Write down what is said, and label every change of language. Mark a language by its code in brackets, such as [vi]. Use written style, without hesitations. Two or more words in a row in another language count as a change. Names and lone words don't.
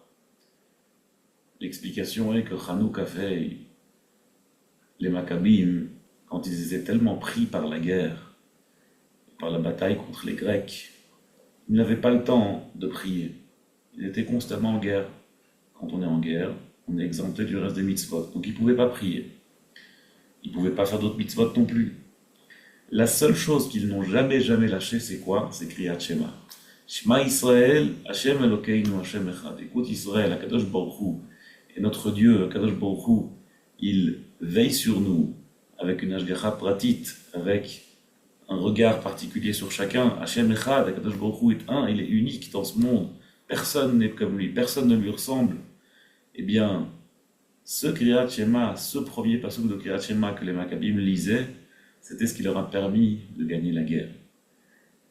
[fr] L'explication est que Hanouka Fei, les Maccabim, quand ils étaient tellement pris par la guerre, par la bataille contre les Grecs, ils n'avaient pas le temps de prier. Ils étaient constamment en guerre. Quand on est en guerre, on est exempté du reste des mitzvot. Donc ils ne pouvaient pas prier. Ils ne pouvaient pas faire d'autres mitzvot non plus. La seule chose qu'ils n'ont jamais lâché, c'est quoi? C'est Kriyat Shema. [he] שמע ישראל, השם אלוקינו, השם אחד. [fr] Écoute Israël, [he] הקדוש ברוך הוא, [fr] et notre Dieu, [he] הקדוש ברוך הוא, [fr] il veille sur nous avec une [he] השגחה פרטית, [fr] avec un regard particulier sur chacun. [he] השם אחד, הקדוש ברוך הוא [fr] est un, il est unique dans ce monde. Personne n'est comme lui, personne ne lui ressemble. Eh bien, ce Kriyat Shema, ce premier passage de Kriyat Shema que les Maccabim lisaient, c'était ce qui leur a permis de gagner la guerre.